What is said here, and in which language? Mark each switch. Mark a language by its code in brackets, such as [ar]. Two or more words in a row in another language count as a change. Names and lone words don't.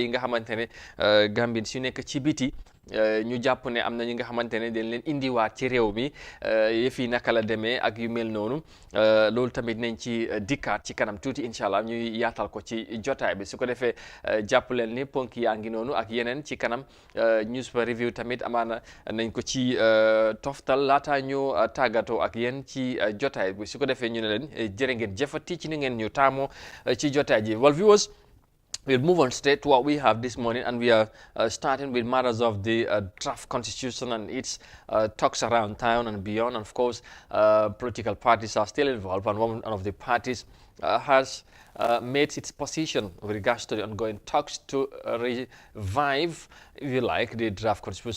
[wo] yi nga xamante ne Gambien su nekk ci biti ñu jàpp ne am na ñi nga xamante ne dañ leen indiwaat ci réew mi yëf yi naka la demee ak yu mel noonu loolu tamit nañ ci dikkaat ci kanam tuuti [ar] إن شاء الله [wo] ñuy yaatal ko ci jotaay bi su ko defee jàpp leen ni ponk yaa ngi noonu ak yeneen ci kanam [en] newspaper review [wo] tamit amaana nañ ko ci toftal laata ñu tàggatoo ak yéen ci jotaay bi su ko defee ñu ne leen jërë ngeen jëfati ci ni ngeen ñu taamoo ci jotaay ji [en] well viewers. We'll move on straight to what we have this morning, and we are starting with matters of the draft constitution and its talks around town and beyond. And of course, political parties are still involved, and one of the parties has made its position with regards to the ongoing talks to revive, if you like, the draft constitution.